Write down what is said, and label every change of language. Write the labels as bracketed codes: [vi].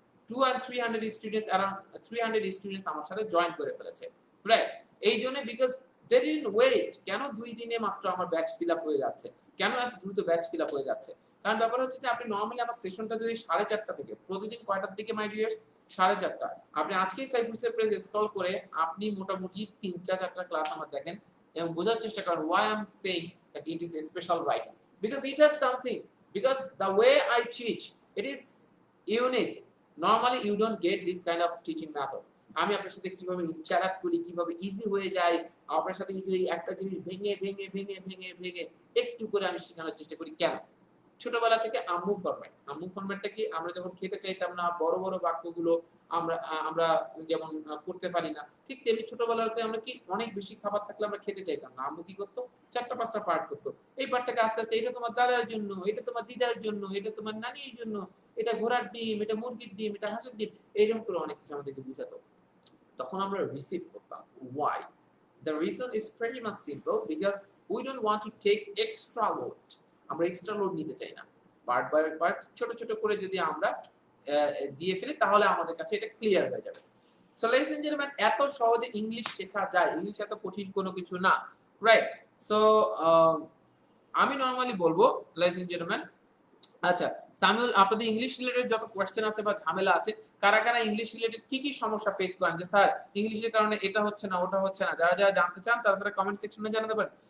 [en] 2 and 300 students, around 300 students [bn] আমার সাথে join করে ফেলেছে, [en] Right? [bn] এই জন্য [en] Because they didn't wait. [bn] কেন 2 দিনে মাত্র আমার ব্যাচ ফিল আপ হয়ে যাচ্ছে, কেন এত দ্রুত ব্যাচ ফিল আপ হয়ে যাচ্ছে? কারণ ব্যাপার হচ্ছে যে আপনি নরমালি আমার সেশনটা যদি 4:30 থেকে, প্রতিদিন কয়টার দিকে মাই ডিয়ার্স? 4:30। আপনি আজকেই সাইফুসের পেজ স্ক্রল করে আপনি মোটামুটি 3-4টা ক্লাস আমার দেখেন এবং বোঝার চেষ্টা করেন [en] why I'm saying that it is a special writing, because it has something, because the way I teach, it is unique. Normally you don't get this kind of teaching method. [bn] আমি আপনার সাথে কিভাবে ইন্টারঅ্যাক্ট করি, কিভাবে easy হয়ে যায়, আপনার সাথে ইজিলি একটা জিনিস ভেঙে ভেঙে ভেঙে ভেঙে ভেঙে একটু করে আমি শেখানোর চেষ্টা করি। কেন? ছোটবেলা থেকে আম্মু ফরম্যাটটা কি? আমরা যখন খেতে চাইতাম না, বড় বড় বাক্যগুলো আমরা আমরা যেমন করতে পারি না, ঠিক তেমনি ছোটবেলাতে আমরা কি অনেক বেশি খাবার থাকলে আমরা খেতে চাইতাম না। আম্মু কি করতো? 4টা 5টা পার্ট করতো। এই পার্টটাকে আস্তে আস্তে, এটা তোমার দাদার জন্য, এটা তোমার দিদার জন্য, এটা তোমার নানির জন্য, এটা ঘোড়ার ডিম, এটা মুরগির ডিম, এটা হাঁসের ডিম, এইরকম করে অনেক কিছু আমাদেরকে বুঝাতো। তখন আমরা রিসিভ করতাম। [en] Why? The reason is pretty much simple, because we don't want to take extra load. [bn] আমরা এক্সট্রা লোড নিতে চাই না। পার্ট বাই পার্ট ছোট ছোট করে যদি আমরা দিয়ে ফেলি তাহলে আমাদের কাছে এটা ক্লিয়ার হয়ে যাবে। সো [en] ladies and gentlemen, [bn] এত সহজে ইংলিশ শেখা যায়, ইংলিশ এত কঠিন কোনো কিছু না, রাইট? সো আমি নরমালি বলবো [en] ladies and gentlemen, [bn] আচ্ছা সামিউল, আপনাদের ইংলিশ রিলেটেড যত কোশ্চেন আছে বা ঝামেলা আছে, কারা কারা ইংলিশ রিলেটেড কি কি সমস্যা ফেস করেন, যে স্যার ইংলিশের কারণে এটা হচ্ছে না ওটা হচ্ছে না, যারা যারা জানতে চান তারা কমেন্ট সেকশনে জানাতে পারেন।